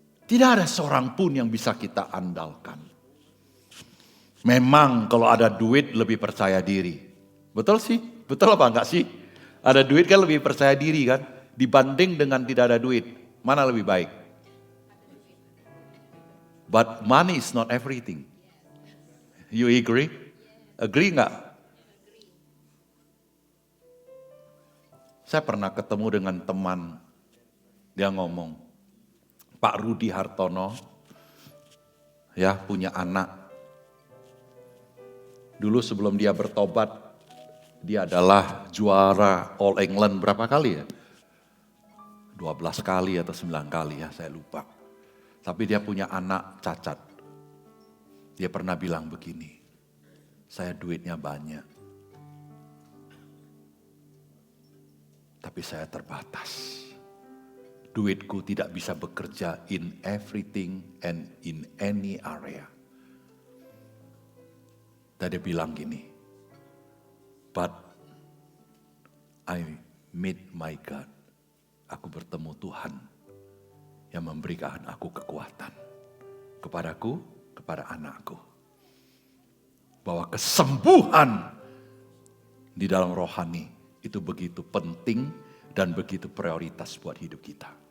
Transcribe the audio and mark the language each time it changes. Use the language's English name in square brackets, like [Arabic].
[Indonesian] Tidak ada seorang pun yang bisa kita andalkan. Memang kalau ada duit lebih percaya diri. Betul sih? Betul apa enggak sih? Ada duit kan lebih percaya diri kan? Dibanding dengan tidak ada duit. Mana lebih baik? [English] But money is not everything. You agree? Agree [Indonesian] nggak? Saya pernah ketemu dengan teman. Dia ngomong, Pak Rudi Hartono, ya punya anak. Dulu sebelum dia bertobat, dia adalah juara All England berapa kali ya? 12 kali atau 9 kali ya, saya lupa. Tapi dia punya anak cacat. Dia pernah bilang begini, saya duitnya banyak. Tapi saya terbatas. Duitku tidak bisa bekerja [English] in everything and in any area. [Indonesian] Dan dia bilang gini, [English] but I meet my God. [Indonesian] Aku bertemu Tuhan yang memberikan aku kekuatan. Kepadaku, kepada anakku. Bahwa kesembuhan di dalam rohani itu begitu penting dan begitu prioritas buat hidup kita.